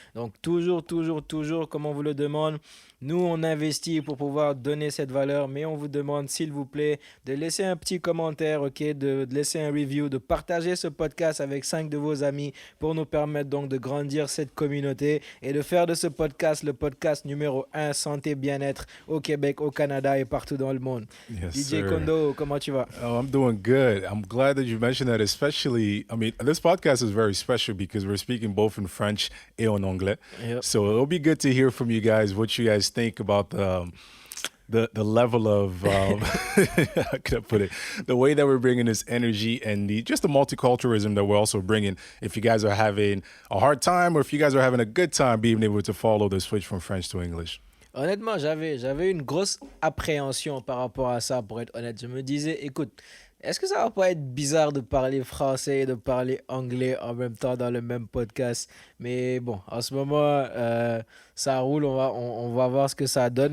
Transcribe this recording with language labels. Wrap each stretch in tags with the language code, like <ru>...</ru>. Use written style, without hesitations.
<fr>Donc toujours, comme on vous le demande, nous on investit pour pouvoir donner cette valeur, mais on vous demande s'il vous plaît de laisser un petit commentaire, ok, de laisser un review, de partager ce podcast avec 5 de vos amis pour nous permettre donc de grandir cette communauté et de faire de ce podcast le podcast numéro 1 santé bien-être au Québec, au Canada et partout dans le monde.</fr> <en>Yes, DJ sir.</en> <fr>Kondo, comment tu vas?</fr> <en>Oh, I'm doing good. I'm glad that you mentioned that, especially, this podcast is very special because we're speaking both in French</en> <fr>et en anglais.</fr> <en>Yep. So it'll be good to hear from you guys what you guys think about the level of, how can I put it, the way that we're bringing this energy and just the multiculturalism that we're also bringing. If you guys are having a hard time or if you guys are having a good time being able to follow the switch from French to English.</en> <fr>Honnêtement, j'avais une grosse appréhension par rapport à ça, pour être honnête. Je me disais, écoute, est-ce que ça va pas être bizarre de parler français et de parler anglais en même temps dans le même podcast? Mais bon, en ce moment, ça roule, on va voir ce que ça donne.</fr>